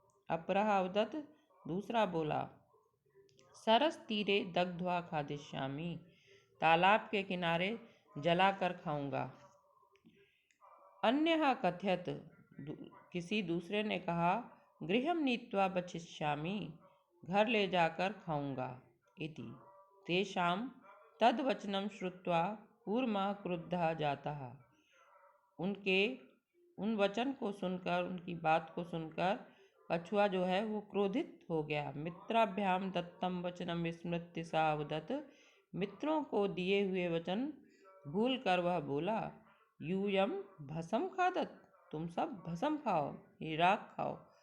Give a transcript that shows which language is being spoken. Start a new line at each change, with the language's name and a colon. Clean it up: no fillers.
Sanskrit: अपरः अवदत्,
Hindi: दूसरा बोला,
Sanskrit: सरस तीरे दग्ध्वा खादिष्यामि,
Hindi: तालाब के किनारे जलाकर खाऊंगा।
Sanskrit: अन्यः कथयत्,
Hindi: किसी दूसरे ने कहा,
Sanskrit: गृहं नीत्वा भक्षिष्यामि,
Hindi: घर ले जाकर खाऊंगा।
Sanskrit: इति तेषां तद्वचनं श्रुत्वा कूर्मः क्रुद्धः जातः।
Hindi: उनके उन वचन को सुनकर, उनकी बात को सुनकर कछुआ जो है वो क्रोधित हो गया।
Sanskrit: मित्राभ्याम दत्तम वचनम विस्मृत्य सा अवदत्,
Hindi: मित्रों को दिए हुए वचन भूल कर वह बोला,
Sanskrit: यूयम भसम खादत,
Hindi: तुम सब भसम खाओ, ये राख खाओ।